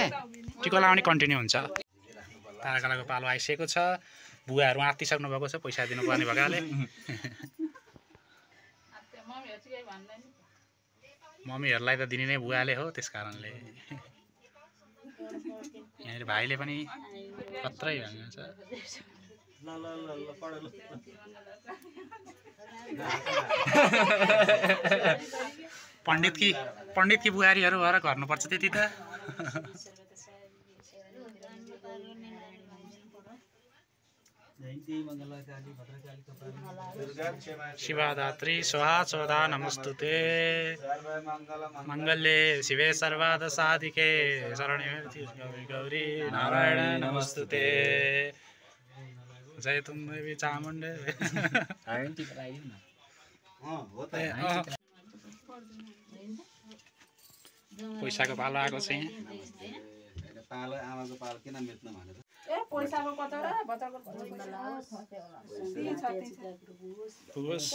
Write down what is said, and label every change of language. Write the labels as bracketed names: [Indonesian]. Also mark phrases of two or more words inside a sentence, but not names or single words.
[Nepali] टिका लाउने कन्टिन्यू हुन्छ ताराकलाको पालो आइसकेको छ बुवाहरू आत्तिसक्नु भएको छ पैसा दिनुपर्ने भएकाले मम्मीहरूलाई त दिने नै बुवाले हो त्यस कारणले यहाँनिर भाइले पनि कत्रै भन्नुहुन्छ ल ल ल ल पढ ल पण्डितकी बुहारीहरू भएर गर्नुपर्छ त्यति त [Sanskrit] जयन्ती मङ्गलकाली भद्रकाली कपाली दुर्गा क्षमा शिवाधात्री स्वाहा स्वधा नमस्तुते सर्वमङ्गल मङ्गल्ये शिवे सर्वाद साधिके शरण्ये गौरी नारायण नमस्तुते जय तुम देवी चामुण्डे [Nepali] हो त पैसाको पालो आएको छ यहाँ पालो आमाको पालो किन मेट्नु भनेर पैसाको कचौरा बच्चाको पुगोस्